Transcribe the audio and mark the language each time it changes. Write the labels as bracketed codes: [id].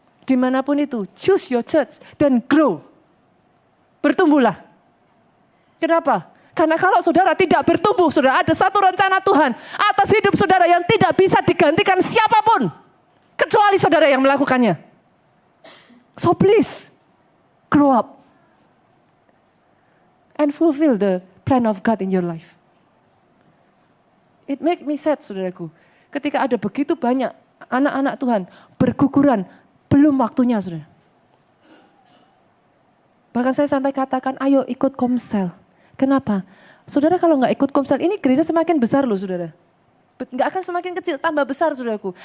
[id] Dimanapun itu, [en] choose your church [id] dan grow. Bertumbuhlah. Kenapa? Karena kalau saudara tidak bertumbuh, saudara ada satu rencana Tuhan atas hidup saudara yang tidak bisa digantikan siapapun. Kecuali saudara yang melakukannya. [en] So please, grow up. And fulfill the plan of God in your life. It make me sad saudaraku. [id] Ketika ada begitu banyak anak-anak Tuhan berguguran, belum waktunya saudara. Bahkan saya sampai katakan, ayo ikut komsel. Kenapa? Saudara kalau nggak ikut komsel, ini gereja semakin besar loh saudara. Nggak akan semakin kecil, tambah besar saudaraku.